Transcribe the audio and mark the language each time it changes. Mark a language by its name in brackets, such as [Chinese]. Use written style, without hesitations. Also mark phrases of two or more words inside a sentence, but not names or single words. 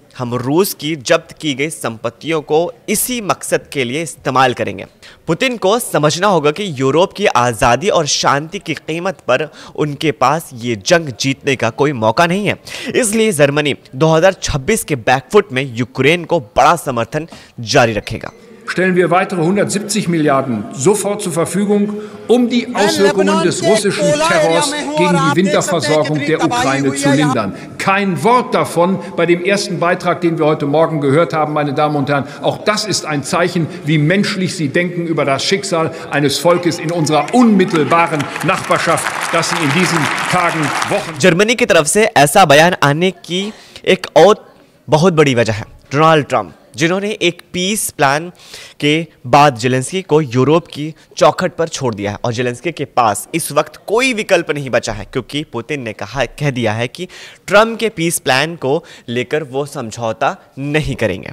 [Hindi] हम रूस की जब्त की गई संपत्तियों को इसी मकसद के लिए इस्तेमाल करेंगे। पुतिन को समझना होगा कि यूरोप की आज़ादी और शांति की कीमत पर उनके पास ये जंग जीतने का कोई मौका नहीं है। इसलिए जर्मनी 2026 के बैकफुट में यूक्रेन को बड़ा समर्थन जारी रखेगा। [German] Stellen wir weitere 170 Milliarden sofort zur Verfügung, um die Auswirkungen des russischen Terrors gegen die Winterversorgung der Ukraine zu lindern. Kein Wort davon bei dem ersten Beitrag, den wir heute Morgen gehört haben, meine Damen und Herren. Auch das ist ein Zeichen, wie menschlich Sie denken über das Schicksal eines Volkes in unserer unmittelbaren Nachbarschaft, das Sie in diesen Tagen, Wochen... [Hindi] जर्मनी की तरफ से ऐसा बयान आने की एक और बहुत बड़ी वजह है डोनाल्ड ट्रंप, जिन्होंने एक [English] peace plan [Hindi] के बाद जेलेंस्की को यूरोप की चौखट पर छोड़ दिया है और जेलेंस्की के पास इस वक्त कोई विकल्प नहीं बचा है क्योंकि पुतिन ने कह दिया है कि ट्रंप के [English] peace plan [Hindi] को लेकर वो समझौता नहीं करेंगे।